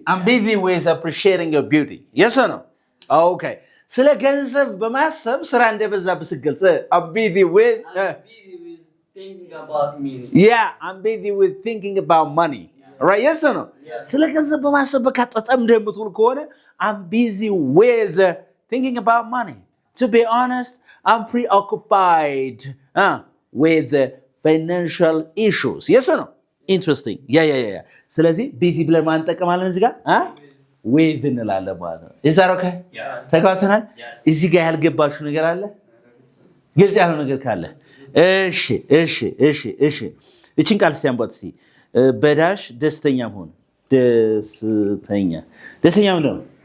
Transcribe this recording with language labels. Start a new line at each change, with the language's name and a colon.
English: I'm busy with appreciating your beauty. Yes or no? Okay.
Amharic: ስለ ገንዘብ በማሰብ ስራ እንደበዛብህ ስትገልጽ
English: I'm busy with thinking about me. Yeah, I'm busy with thinking about money. Right? Yes or no?
Amharic: ስለ ገንዘብ በማሰብ በቃ ተጠምደህ የምትውል ከሆነ
English: I'm busy with thinking about money. To be honest, I'm preoccupied with financial issues. Yes or no? Interesting. Yeah.
Amharic: ስለዚህ ቢዚ ብለን ማን እንጠቀማለን እዚህ ጋር
English: with
Amharic: እንላለን ማለት ነው።
English: Is that okay? Yeah.
Amharic: ተግባብተናል?
English: Yes.
Amharic: እዚህ ጋር ያልገባችሁ ነገር አለ? ግልጽ ያልሆነ ነገር ካለ እሺ እቺን ቃል ሲያምቧት እስቲ በዳሽ ደስተኛ መሆን ደስተኛ ምንድን ነው?